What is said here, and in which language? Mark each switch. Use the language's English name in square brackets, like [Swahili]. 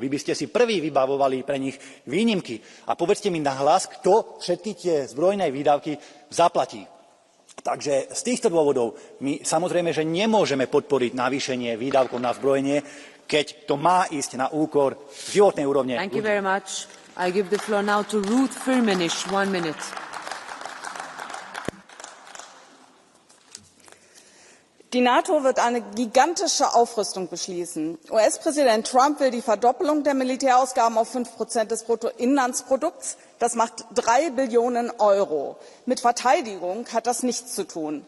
[Slovak] Vy by ste si prví vybavovali pre nich výnimky. A povedzte mi nahlas, kto všetky tie zbrojné výdavky zaplatí. Takže z týchto dôvodov my samozrejme, že nemôžeme podporiť navýšenie výdavkov na zbrojenie, keď to má ísť na úkor životnej úrovne. [English] Thank you very much. I give the floor now to Rutte 1 minute. [German] Die NATO wird eine gigantische Aufrüstung beschließen. US-Präsident Trump will die Verdoppelung der Militärausgaben auf 5% des Bruttoinlandsprodukts. Das macht 3 Billionen Euro. Mit Verteidigung hat das nichts zu tun.